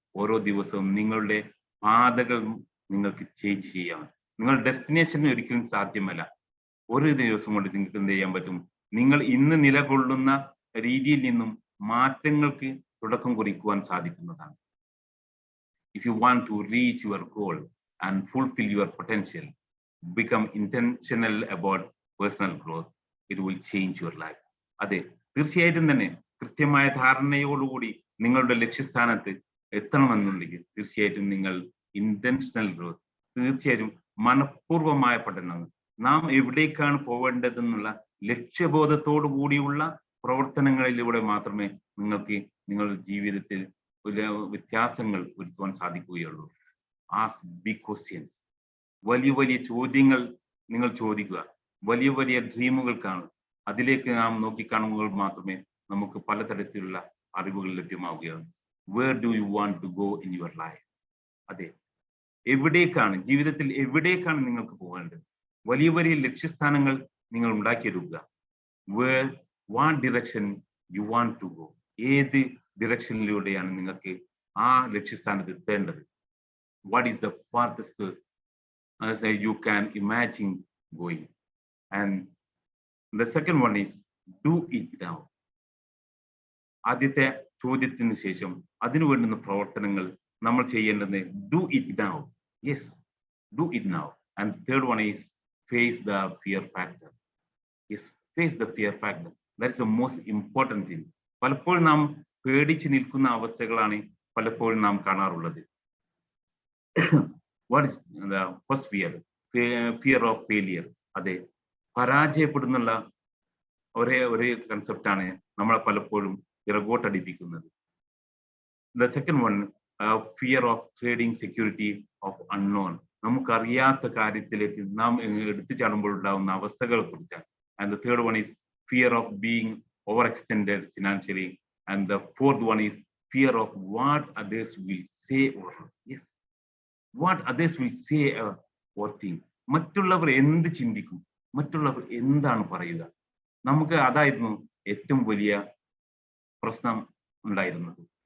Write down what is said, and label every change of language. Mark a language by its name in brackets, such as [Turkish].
[Malayalam] ഓരോ ദിവസവും നിങ്ങളുടെ പാതകൾ നിങ്ങൾക്ക് ചേഞ്ച് ചെയ്യാം. നിങ്ങളുടെ ഡെസ്റ്റിനേഷൻ ഒരിക്കലും സാധ്യമല്ല. ഒരു ദിവസം കൊണ്ട് നിങ്ങൾക്ക് എന്ത് ചെയ്യാൻ പറ്റും? നിങ്ങൾ ഇന്ന് നിലകൊള്ളുന്ന രീതിയിൽ നിന്നും മാറ്റങ്ങൾക്ക് തുടക്കം കുറിക്കുവാൻ സാധിക്കുന്നതാണ്. [English] if you want to reach your goal and fulfill your potential, become intentional about personal growth, it will change your life. [Malayalam] അതെ, തീർച്ചയായിട്ടും തന്നെ കൃത്യമായ ധാരണയോടുകൂടി നിങ്ങളുടെ ലക്ഷ്യസ്ഥാനത്ത് എത്തണമെന്നുണ്ടെങ്കിൽ തീർച്ചയായിട്ടും നിങ്ങൾ ഇന്റൻഷണൽ ഗ്രോത്ത്, തീർച്ചയായും മനഃപൂർവമായ പഠനം, നാം എവിടേക്കാണ് പോവേണ്ടതെന്നുള്ള ലക്ഷ്യബോധത്തോടു കൂടിയുള്ള പ്രവർത്തനങ്ങളിലൂടെ മാത്രമേ നിങ്ങൾക്ക് നിങ്ങളുടെ ജീവിതത്തിൽ വ്യത്യാസങ്ങൾ വരുത്തുവാൻ സാധിക്കുകയുള്ളൂ. [English] ask big questions, [Malayalam] വലിയ വലിയ ചോദ്യങ്ങൾ നിങ്ങൾ ചോദിക്കുക, വലിയ വലിയ ഡ്രീമുകൾ കാണുക. അതിലേക്ക് നാം നോക്കിക്കാണുമ്പോൾ മാത്രമേ നമുക്ക് പലതരത്തിലുള്ള അറിവുകൾ ലഭ്യമാവുകയുള്ളൂ. [English] Where do you want to go in your life? [Malayalam] അതെ, എവിടേക്കാണ് ജീവിതത്തിൽ എവിടേക്കാണ് നിങ്ങൾക്ക് പോകേണ്ടത്? വലിയ വലിയ ലക്ഷ്യസ്ഥാനങ്ങൾ നിങ്ങൾ ഉണ്ടാക്കിയെടുക്കുക. [English] Where what direction you want to go? [Malayalam] ഏത് ഡിറക്ഷനിലൂടെയാണ് നിങ്ങൾക്ക് ആ ലക്ഷ്യസ്ഥാനത്ത് എത്തേണ്ടത്? [English] What is the farthest you can imagine going? And the second one is do it now. [Malayalam] ആദ്യത്തെ ചോദ്യത്തിന് ശേഷം അതിനു വേണ്ടുന്ന പ്രവർത്തനങ്ങൾ നമ്മൾ ചെയ്യേണ്ടത് [English] do it now. Yes, do it now. And the third one is face the fear factor. Yes, face the fear factor. That is the most important thing. [Malayalam] പലപ്പോഴും നാം പേടിച്ച് നിൽക്കുന്ന അവസ്ഥകളാണ് പലപ്പോഴും നാം കാണാറുള്ളത്. [English] What is the first fear? Fear of failure. [Malayalam] അതെ, പരാജയപ്പെടുന്നുള്ള ഒരേ കൺസെപ്റ്റാണ് നമ്മളെ പലപ്പോഴും ഇറകോട്ടടിപ്പിക്കുന്നത്. [English] The second one, fear of trading security of unknown. [Malayalam] നമുക്കറിയാത്ത കാര്യത്തിലേക്ക് നാം എടുത്തു ചാടുമ്പോൾ ഉണ്ടാവുന്ന അവസ്ഥകളെ കുറിച്ചാണ്. [English] And the third one is fear of being overextended financially. And the fourth one is fear of what others will say or yes, what others will say or think. [Malayalam] മറ്റുള്ളവർ എന്ത് ചിന്തിക്കും, മറ്റുള്ളവർ എന്താണ് പറയുക? നമുക്ക് അതായിരുന്നു ഏറ്റവും വലിയ പ്രശ്നം ഉണ്ടായിരുന്നത്.